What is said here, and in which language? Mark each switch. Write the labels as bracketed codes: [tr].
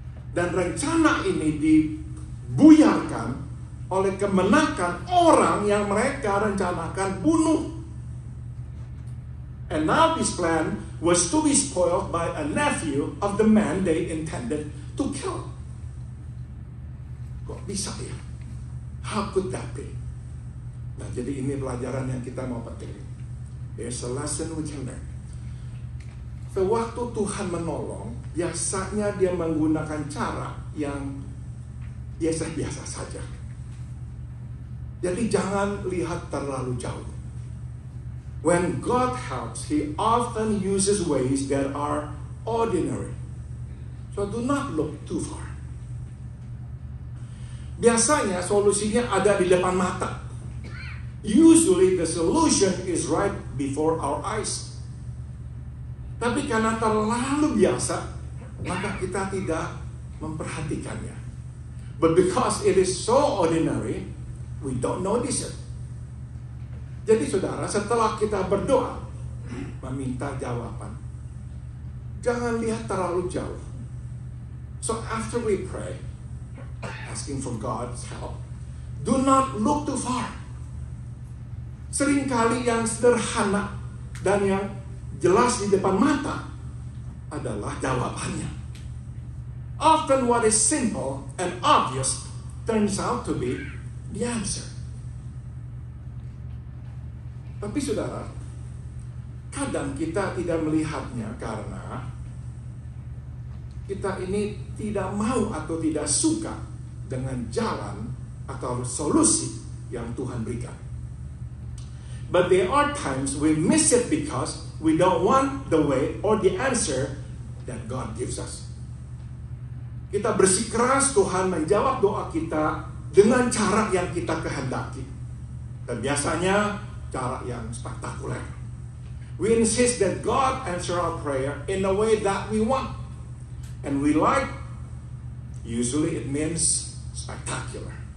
[id] Dan rencana ini dibuyarkan oleh kemenakan orang yang mereka rencanakan bunuh. [en] And now this plan was to be spoiled by a nephew of the man they intended to kill. [id] Kok bisa ya? [en] How could that be? [id] Nah, jadi ini pelajaran yang kita mau petik. [en] There's a lesson we can learn. [id] Sewaktu Tuhan menolong, biasanya dia menggunakan cara yang biasa-biasa saja. Jadi jangan lihat terlalu jauh. [en] When God helps, He often uses ways that are ordinary. So do not look too far. [id] Biasanya solusinya ada di depan mata. [en] Usually the solution is right before our eyes. [id] Tapi karena terlalu biasa, maka kita tidak memperhatikannya. [en] But because it is so ordinary, we don't notice it. [id] Jadi saudara, setelah kita berdoa, meminta jawaban, jangan lihat terlalu jauh. [en] So after we pray, asking for God's help, do not look too far. [id] Seringkali yang sederhana dan yang jelas di depan mata adalah jawabannya. [en] Often what is simple and obvious turns out to be the answer. [id] Tapi saudara, kadang kita tidak melihatnya karena kita ini tidak mau atau tidak suka dengan jalan atau solusi yang Tuhan berikan. [en] But there are times we miss it because we don't want the way or the answer that God gives us. [id] Kita bersikeras Tuhan menjawab doa kita dengan cara yang kita kehendaki. Dan biasanya cara yang spektakuler. [en] We insist that God answer our prayer in a way that we want. And we like, usually it means spectacular.